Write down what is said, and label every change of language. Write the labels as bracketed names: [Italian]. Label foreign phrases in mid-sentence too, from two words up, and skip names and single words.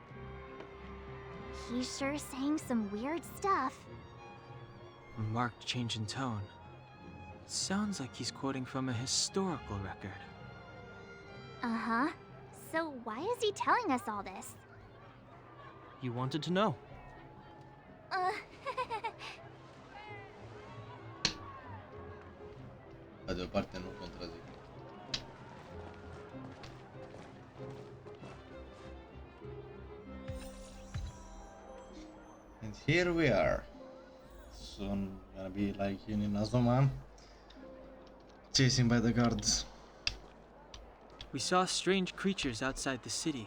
[English] He's sure saying some weird stuff. A marked change in tone. It sounds like he's quoting from a historical record. Uh-huh. So why is he telling us all this? You wanted to know. [Romanian] Pe de o parte nu contrazic. [English] And here we are. Soon gonna be like in Azuma, chasing by the guards. We saw strange creatures outside the city.